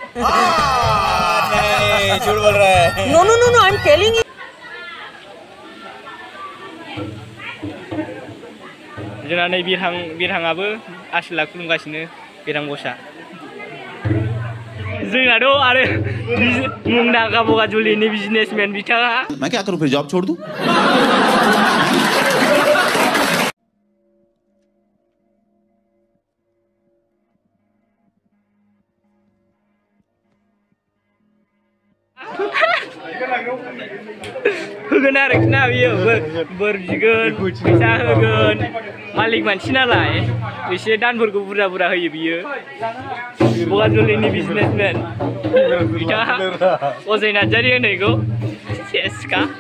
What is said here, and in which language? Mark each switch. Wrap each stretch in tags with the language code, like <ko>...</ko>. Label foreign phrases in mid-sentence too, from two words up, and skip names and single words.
<en>No, I'm telling you.</en> <brx>जोंना नै बिरहाङाबो आसोला खुलुमगासिनो बिरहां बसा जोंनाथ' आरो मुंदांखा बगाजुलिनि बिजनेसमेन बिथाङा</brx> <hi>मैं क्या करूं फिर जॉब छोड़ दूं</hi> <brx>होगोन आरोखि ना बियो बोर बिगोन फैसा होगोन मालिक मानसि नालाय एसे दानफोरखौ बुरजा होयो बियो बगाजुलिनि बिजनेसमेन बिथाङा अजय नार्जारि होनैखौ सेसखा</brx>